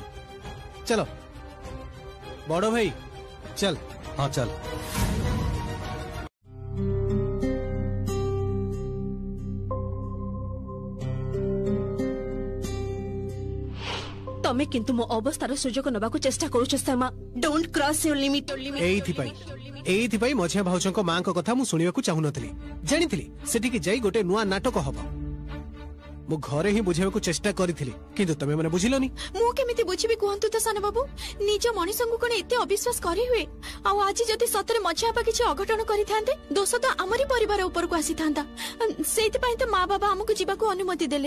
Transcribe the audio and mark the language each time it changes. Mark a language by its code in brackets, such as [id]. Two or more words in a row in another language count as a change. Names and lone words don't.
[hi] चलो बड़ भाई चल। हाँ चल। [or] ତମେ କିନ୍ତୁ ମୋ ଅବସ୍ଥାର ସୁଯୋଗ ନବାକୁ ଚେଷ୍ଟା କରୁଛ ଶ୍ୟାମା। [en] Don't cross your limit. [or] ଏଇଥି ପାଇଁ ମଝିଆ ଭାଉଜଙ୍କ ମାଁକୁ କଥା ମୁଁ ଶୁଣିବାକୁ ଚାହୁଁ ନଥିଲି। ଜାଣିଥିଲି ସେଠି କି ଯାଇ ଗୋଟେ ନୂଆ ନାଟକ ହବ। ମୁଁ ଘରେ ହିଁ ବୁଝେଇବାକୁ ଚେଷ୍ଟା କରିଥିଲି, କିନ୍ତୁ ତମେ ମାନେ ବୁଝିଲନି। ମୁଁ କେମିତି ବୁଝିବି କହନ୍ତୁ ତ ସାନ ବାବୁ। ନିଜ ମଣିଷଙ୍କୁ କେଉଁ ଏତେ ଅବିଶ୍ୱାସ କରି ହୁଏ। ଆ ଆଜି ଯଦି ସତରେ ମଝିଆପା କିଛି ଅଘଟଣ କରି ଥାନ୍ତେ ଦୋଷ ତ ଆମରି ପରିବାର ଉପରକୁ ଆସି ଥାନ୍ତା। ସେଥି ପାଇଁ ତ ମାଁ ବାପା ଆମକୁ ଯିବାକୁ ଅନୁମତି ଦେଲେ।